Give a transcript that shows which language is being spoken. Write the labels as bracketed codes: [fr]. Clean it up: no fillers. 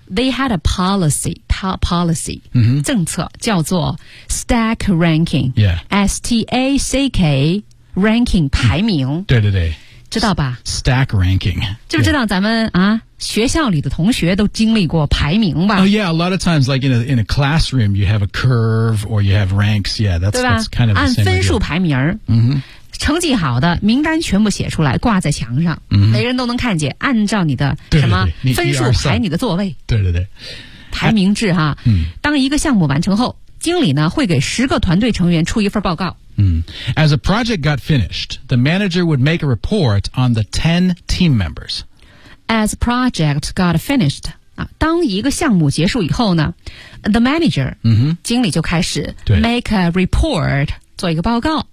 [en] They had a policy, top policy、嗯、 [zh] 政策叫做 stack ranking、 [en] yeah. [zh] S-T-A-C-K ranking 排名、嗯、对对对，知道吧 [en] ？Stack ranking， [zh] 就知道咱们、yeah. 啊，学校里的同学都经历过排名吧 [en] ？Oh yeah, a lot of times, like in a classroom, you have a curve or you have ranks. Yeah, that's kind of the same [zh] 按分数排名儿， mm-hmm. 成绩好的名单全部写出来挂在墙上， mm-hmm. 每人都能看见。按照你的什么分数排你的座位？对对对，排名制哈、啊嗯。当一个项目完成后，经理呢会给十个团队成员出一份报告。 [en] As a project got finished, the manager would make a report on the 10 team members. As a project got finished, [zh] 当一个项目结束以后呢 [en] the manager,、 mm-hmm. [zh] 经理就开始 [en] make a report, [zh] 做一个报告、